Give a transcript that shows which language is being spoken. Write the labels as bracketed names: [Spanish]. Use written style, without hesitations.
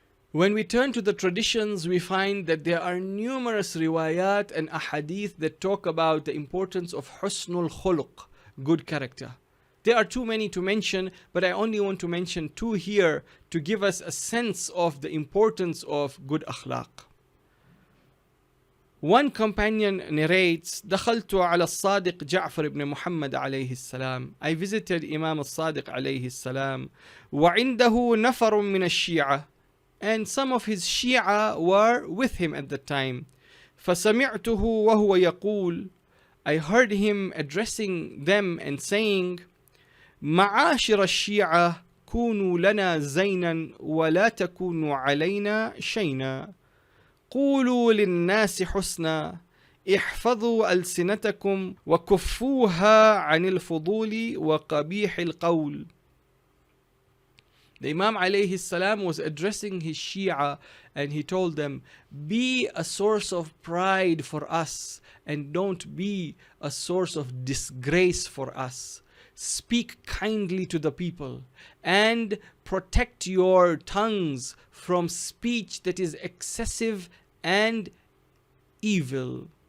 [English] When we turn to the traditions, we find that there are numerous riwayat and ahadith that talk about the importance of husnul khuluq, good character. There are too many to mention, but I only want to mention two here to give us a sense of the importance of good akhlaq. One companion narrates, [Arabic] دخلت على الصادق جعفر بن محمد عليه السلام. [English] I visited Imam al-Sadiq [Arabic] عليه السلام وعنده نفر من الشيعة, [English] and some of his Shia were with him at the time. [Arabic] فسمعته وهو يقول, [English] I heard him addressing them and saying, [Arabic] معاشر الشيعة كونوا لنا زينا ولا تكونوا علينا شينا. قولوا للناس حسنا احفظوا ألسنتكم وكفوها عن الفضول وقبيح القول. [English] The Imam alayhi salam was addressing his Shia and he told them, be a source of pride for us and don't be a source of disgrace for us. Speak kindly to the people and protect your tongues from speech that is excessive and evil.